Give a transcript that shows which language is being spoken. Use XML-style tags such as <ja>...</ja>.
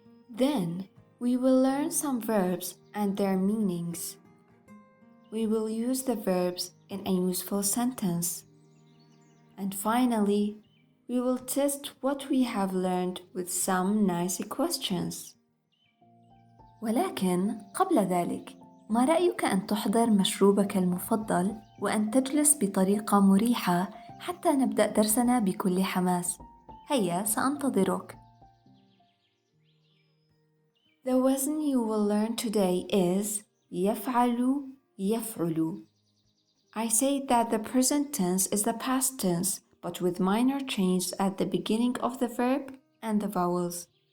<en>Then we will learn some verbs and their meanings. We will use the verbs in a useful sentence. And finally, we will test what we have learned with some nice questions.</en> <ar>ولكن قبل ذلك، ما رأيك أن تحضر مشروبك المفضل وأن تجلس بطريقة مريحة حتى نبدأ درسنا بكل حماس؟ هيا سأنتظرك.</ar> <en>The wazn you will learn today is يفعل يفعل. I say that the present tense is the past tense, but with minor changes at the beginning of the verb and the vowels.</en>